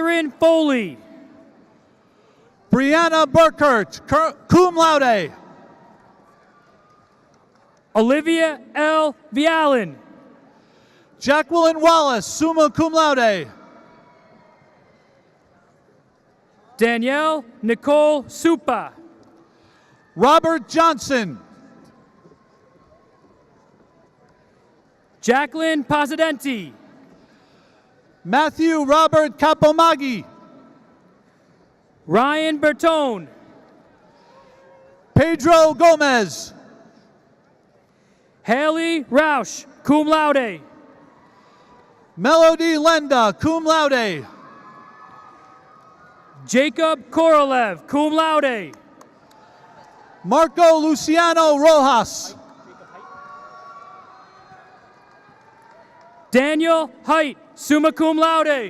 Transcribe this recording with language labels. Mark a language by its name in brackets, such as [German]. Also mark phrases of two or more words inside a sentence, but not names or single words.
[English] Catherine Foley. Brianna Burkert, [Latin] cum laude. [English] Olivia L. Vialin. Jacqueline Wallace, [Latin] summa cum laude. [English] Danielle Nicole Supa. Robert Johnson. Jacqueline Posidenti. Matthew Robert Capomaggi. Ryan Bertone. Pedro Gomez. Haley Roush, [Latin] cum laude. [English] Melody Lenda, [Latin] cum laude. [English] Jacob Korolev, [Latin] cum laude. [English] Marco Luciano Rojas. Daniel Height, [Latin] summa cum laude.